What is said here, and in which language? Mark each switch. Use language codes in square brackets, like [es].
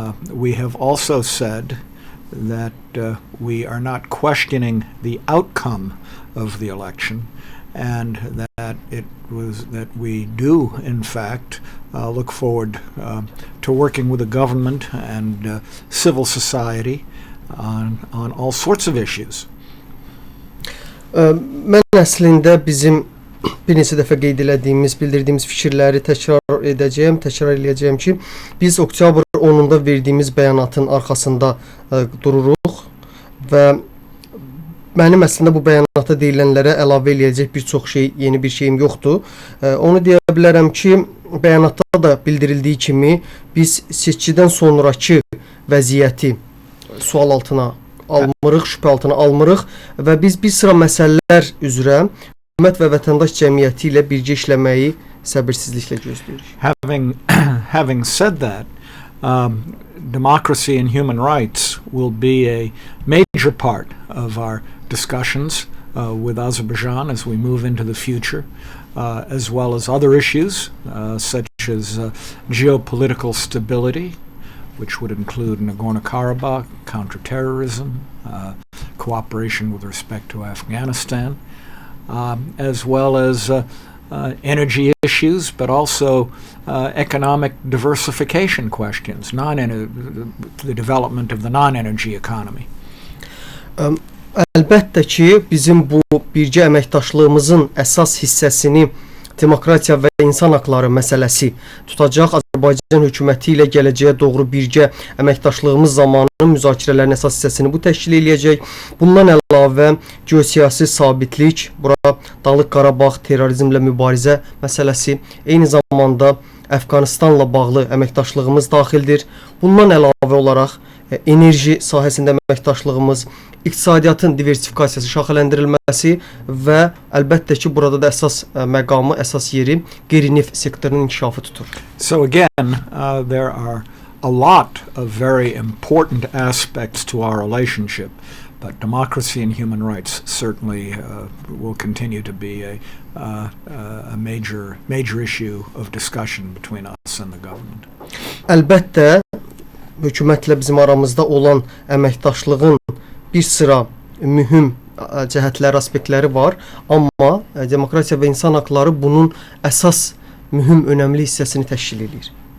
[en] We have also said that we are not questioning the outcome of the election, and that we do, in fact, look forward to working with the government and civil society on all sorts of issues. [az] Mən əslində bizim bir neçə dəfə qeyd elədiyimiz, bildirdiyimiz fikirləri təkrar eləyəcəyəm ki, biz oktyabr 10-da verdiyimiz bəyanatın arxasında dururuq və mənim əslində bu bəyanata deyilənlərə əlavə eləyəcək bir çox yeni bir şeyim yoxdur. Onu deyə bilərəm ki, bəyanatda da bildirildiyi kimi biz seçkidən sonrakı vəziyyəti sual altına almırıq, şübhə altına almırıq və biz bir sıra məsələlər üzrə hökumət və vətəndaş cəmiyyəti ilə birgə işləməyi səbirsizliklə gözləyirik. [en] Having said that, democracy and human rights will be a major part of our discussions with Azerbaijan as we move into the future, as well as other issues such as geopolitical stability, which would include Nagorno-Karabakh, counterterrorism, cooperation with respect to Afghanistan, as well as energy issues, but also economic diversification questions, the development of the non-energy economy. [az] Əlbəttə ki, bizim bu birgə əməkdaşlığımızın əsas hissəsini demokratiya və insan haqları məsələsi tutacaq. Azərbaycan hökuməti ilə gələcəyə doğru birgə əməkdaşlığımız zamanı müzakirələrin əsas hissəsini bu təşkil eləyəcək. Bundan əlavə geosiyasi sabitlik, bura Dağlıq Qarabağ, terrorizmlə mübarizə məsələsi, eyni zamanda Əfqanistanla bağlı əməkdaşlığımız daxildir. Bundan əlavə olaraq enerji sahəsində əməkdaşlığımız, iqtisadiyyatın diversifikasiyası, şaxələndirilməsi və əlbəttə ki, burada da əsas məqamı, əsas yeri qeyri-neft sektorunun inkişafı tutur. [en] So again, there are a lot of very important aspects to our relationship, but democracy and human rights certainly will continue to be a major issue of discussion between us and the government. [az] Əlbəttə, hökumətlə bizim aramızda olan əməkdaşlığın bir sıra mühüm cəhətləri, aspektləri var, amma demokratiya və insan haqları bunun əsas mühüm, önəmli hissəsini təşkil edir.